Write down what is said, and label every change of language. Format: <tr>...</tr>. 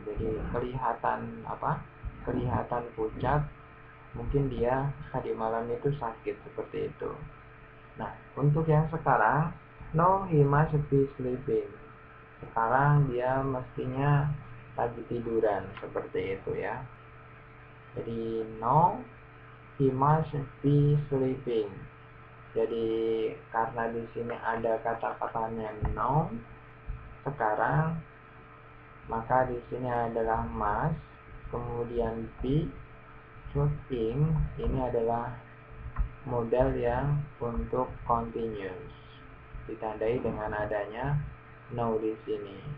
<id>Jadi kelihatan kelihatan pucat, mungkin dia tadi malam itu sakit, seperti itu. Nah, untuk yang sekarang,</id> <en>no he must be sleeping.</en> <id>Sekarang dia mestinya lagi tiduran, seperti itu ya. Jadi</id> <en>no he must be sleeping.</en> <id>Jadi karena di sini ada kata-katanya no sekarang, maka di sini adalah must, kemudian be, sleeping ini adalah modal yang untuk continuous, ditandai dengan adanya no di sini.</id>